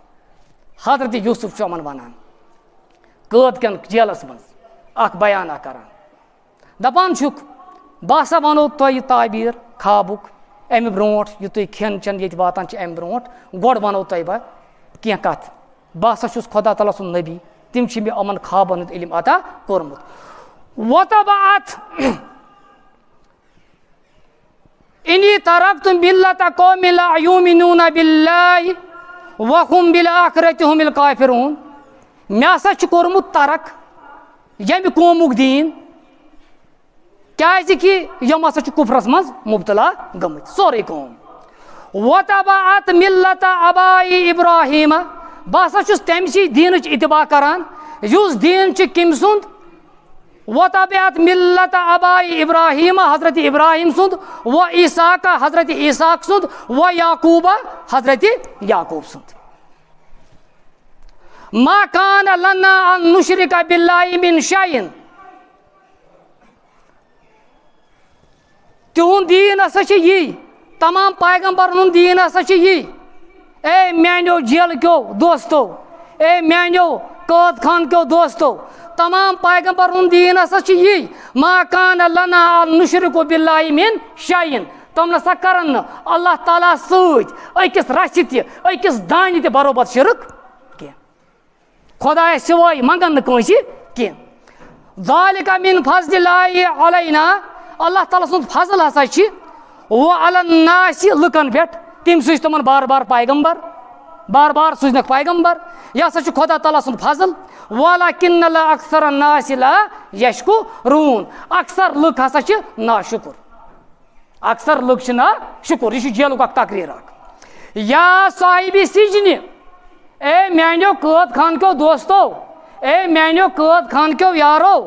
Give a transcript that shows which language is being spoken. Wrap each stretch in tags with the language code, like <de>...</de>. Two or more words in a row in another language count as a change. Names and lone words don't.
<ks>حضرت یوٗسف چھُ یِمن وَنان قٲد کٮ۪ن جیلس منٛز اکھ بیان اکھ کران. دپان چھُکھ بہٕ ہسا وَنو تۄہہِ تعبیٖر خوابُک اَمہِ برونٛٹھ یہِ تُہۍ کھٮ۪ن چٮ۪ن ییٚتہِ واتان چھِ اَمہِ برونٛٹھ گۄڈٕ وَنو تۄہہِ بہٕ کینٛہہ کَتھٕ. بہٕ ہسا چھُس خۄدا تعالیٰ سُنٛد نبی تِم چھِ مےٚ یِمن خوابن ہُنٛد علم عطا کوٚرمُت.</ks> <ar>وَتَبَعَتْ اِنِی تَرَکْتُ مِلَّتَ قَوْمٍ لَا یُؤْمِنُونَ بِاللَّهِ وَهُمْ بِالْآخِرَةِ هُمُ الْکافِرُونَ.</ar> <ks>مےٚ ہسا چھُ کوٚرمُت ترک ییٚمہِ قومُک دیٖن کیٛازِکہِ یِم ہسا چھِ کُفرس منٛز مُبتلا گٔمٕتۍ سورُے قوم.</ks> <ar>وَتَبَعَتْ مِلَّتَ آبَائِی اِبراہیٖمَ.</ar> <ks>بہٕ ہسا چھُس تٔمسٕے دیٖنٕچ اِتباع کران یُس دیٖن چھُ کٔمۍ سُنٛد؟</ks> <ar>وَتَبَعَتْ مِلَّتَ آبَائِی اِبراہیٖمَ</ar> <ks>حضرتِ ابراہیٖم سُنٛد و عیٖساقَ حضرتِ عیٖساق سُنٛد و یعقوٗبَ حضرتِ یعقوٗب سُنٛد.</ks> <ar>مَا کَانَ لَنَا اَن نُشرِکَ بِاللَّهِ مِن شَیْءٍ.</ar> <ks>تِہُنٛد دیٖن ہسا چھِ یی تمام پیغمبرن ہُنٛد دیٖن ہسا چھِ یی. اے میانیو جیلہٕ کیو دوستو اے میانیو قٲد خان کیو دوستو تمام پیغمبرن ہُنٛد دیٖن ہسا چھِ یی.</ks> <ar>مَا کَانَ لَنَا اَن نُشرِکَ بِاللَّهِ مِن شَیْءٍ.</ar> <ks>تِم نسا کرن نہٕ اللہ تعالیٰ سۭتۍ أکِس رَژھِ تہِ أکِس دانہِ تہِ برابر شِرک کینٛہہ. خۄدایَس سِوٲے منگن نہٕ کٲنٛسہِ کینٛہہ.</ks> <ar>ذالِکَ مِن فضلِ اللہِ علینا.</ar> <ks>اللہ تعالیٰ سُنٛد فضل ہسا چھِ</ks> <ar>وعلی الناس</ar> <ks>لُکن پٮ۪ٹھ تٔمۍ سوٗزۍ تِمن بار بار پیغمبر بار بار سوٗزنکھ پیغمبر. یہِ ہسا چھُ خۄدا تعالیٰ سُنٛد فضل.</ks> <ar>وَلَکِنَّ اَکثَرَ النَّاسِ لَا یَشْکُرُونَ.</ar> <ks>اکثر لُکھ ہسا چھِ ناشُکُر اکثر لُکھ چھِ ناشُکُر. یہِ چھُ جیلُک اکھ تقریٖر اکھ.</ks> <ar>یا صاحبِ سِجنہِ.</ar> <ks>اے میانیو قٲد خان کیو دوستو اے میانیو قٲد خان کیو یارو.</ks>